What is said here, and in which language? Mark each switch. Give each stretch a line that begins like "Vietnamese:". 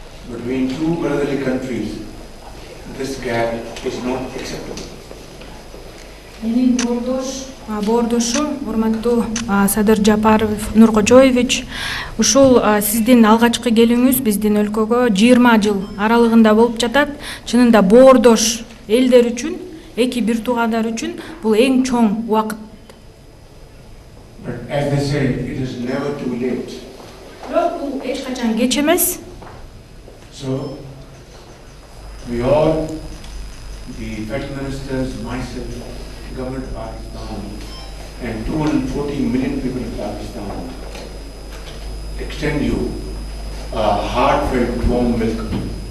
English: Between two brotherly countries, this gap is not acceptable.
Kyrgyz: Менин бордошум, урматтуу Садыр Жапаров Нуркожоевич, ушул сиздин алгачкы келүүңүз биздин өлкөгө 20 жыл аралыгында болуп жатат. Чынында бордош элдер үчүн, эки бир туугандар үчүн бул эң чоң убакыт.
English: But as they say, it is never too late.
Kyrgyz: Бирок бул эч качан кеч эмес.
English: So, we all, the federal ministers, myself, the government of Pakistan, and 240 million people of Pakistan, extend you a heartfelt warm welcome.